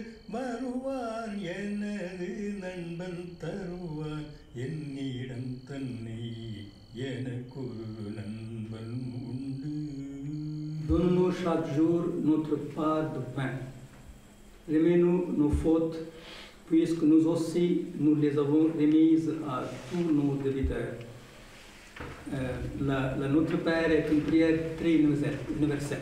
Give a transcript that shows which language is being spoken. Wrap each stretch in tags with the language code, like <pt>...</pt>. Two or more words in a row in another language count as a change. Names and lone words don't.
<ta>வருவான் எனது நண்பன் தருவான் என்னிடம் தன்னை எனக்கொரு நண்பன் உண்டு.</ta> <fr>Donne-nous chaque jour notre part de pain. Remets-nous nos fautes, puisque nous aussi nous les avons remises à tous nos débiteurs. Notre Père est une prière très universelle.</fr>